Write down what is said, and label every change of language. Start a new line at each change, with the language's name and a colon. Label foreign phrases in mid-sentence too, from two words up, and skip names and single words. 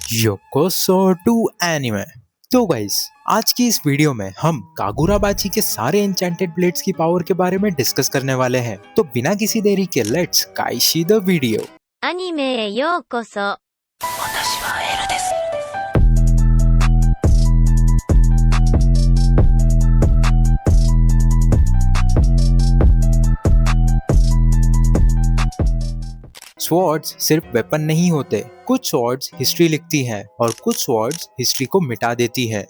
English: योकोसो to anime.
Hindi: तो गाइस, आज की इस वीडियो में हम कागुराबाची के सारे
English: enchanted blades
Hindi: की पावर के बारे में डिस्कस करने वाले हैं। तो बिना किसी देरी के लेट्स काइशी
English: the video.
Japanese: アニメへようこそ。私はエルです。
Hindi: स्वॉर्ड्स सिर्फ वेपन नहीं होते, कुछ स्वॉर्ड्स हिस्ट्री लिखती हैं और कुछ स्वॉर्ड्स हिस्ट्री को मिटा देती हैं।